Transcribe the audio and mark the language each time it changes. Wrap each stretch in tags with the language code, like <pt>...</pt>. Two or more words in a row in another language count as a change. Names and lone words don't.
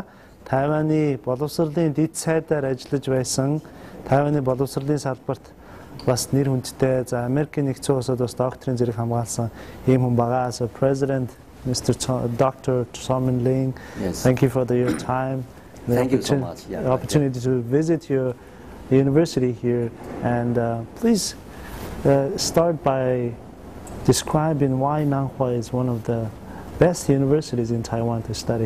<mn>Тайваны боловсролын дэд сайдаар ажиллаж байсан. Тайваны боловсролын салбарт бас нэр хүндтэй. За Америкийн нэгдсэн улсад бас докторийн зэрэг хамгаалсан ийм хүн байгаа.</mn> <en>So President Dr. Цомин Лин, thank you for your time. Thank you so much. The opportunity to visit your university here, and please start by describing why Nanhua is one of the best universities in Taiwan to study.</en>